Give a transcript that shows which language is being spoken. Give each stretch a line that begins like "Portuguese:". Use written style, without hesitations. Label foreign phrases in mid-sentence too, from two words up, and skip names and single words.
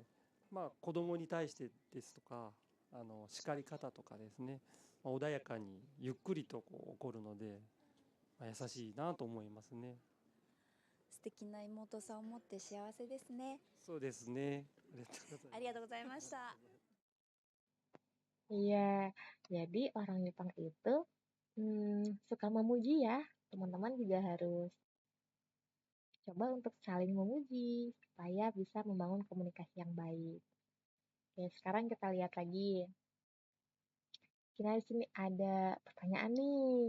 Japanese: 子供に対してですとか、叱り方とかですね、穏やかにゆっくりと怒るので、優しいなと思いますね。素敵な妹さんを持って幸せですね。そうですね。ありがとうございました。
Indonesian: Iya, jadi orang Jepang itu suka memuji ya. Teman-teman juga harus coba untuk saling memuji supaya bisa membangun komunikasi yang baik. Oke, sekarang kita lihat lagi. Kita di sini ada pertanyaan nih.